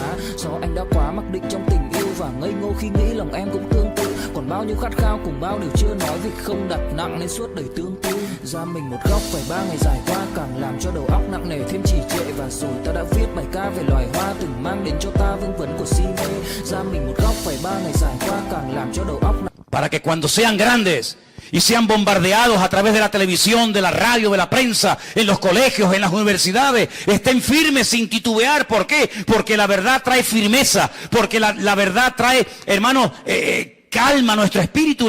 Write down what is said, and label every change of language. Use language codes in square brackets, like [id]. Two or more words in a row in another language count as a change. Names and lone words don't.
[vi] Do anh đã quá mặc định trong tình yêu và ngây ngô khi nghĩ lòng em cũng tương tự còn bao nhiêu nhiêu khát khao cùng bao điều chưa nói, vì không đặt nặng nên suốt đời tương tư. Ra mình một góc phải 3 ngày dài qua, càng làm cho đầu óc nặng nề thêm trì trệ. Và rồi ta đã viết bài ca về loài hoa từng mang đến cho ta vương vấn của si mê. Ra mình một góc phải 3 ngày dài qua, càng làm cho đầu óc nặng. [es] Para que cuando sean grandes y sean bombardeados a través de la televisión, de la radio, de la prensa, en los colegios, en las universidades, estén firmes sin titubear. ¿Por qué? Porque la verdad trae firmeza, porque la verdad trae, hermanos, calma a nuestro espíritu.